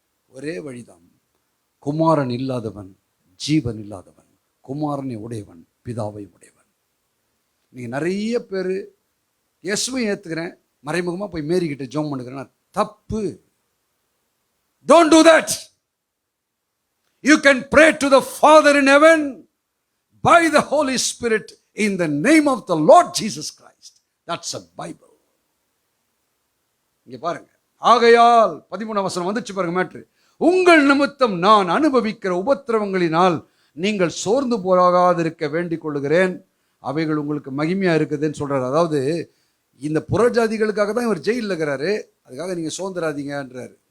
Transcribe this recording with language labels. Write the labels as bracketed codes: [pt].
[ta] ஒரே வழிதான், குமாரன் இல்லாதவன் ஜீவன் இல்லாதவன், குமாரனை உடையவன் பிதாவை உடையவன். நீங்கள் நிறைய பேர் இயேசுவை ஏற்றுக்கிறேன், மறைமுகமாக போய் மேரிக்கிட்ட ஜெபம் பண்ணுகிறேன்னா தப்பு. [en] Don't do that. You can pray to the Father in heaven by the Holy Spirit in the name of the Lord Jesus Christ. That's a Bible. [ta] இங்க பாருங்க, ஆகையால் 13 வசனம் வந்துச்சு பாருங்க மேட்ரு. உங்கள் நிமித்தம் நான் அனுபவிக்கிற உபத்திரவங்களினால் நீங்கள் சோர்ந்து போகாதிருக்க வேண்டிக் கொள்கிறேன், அவைகள் உங்களுக்கு மகிமையா இருக்குதுன்னு சொல்றாரு. அதாவது இந்த புறஜாதிகளுக்காக தான் இவர் ஜெயிலில் இருக்கிறாரு, அதுக்காக நீங்கள் சோர்ந்துடாதீங்கன்றாரு.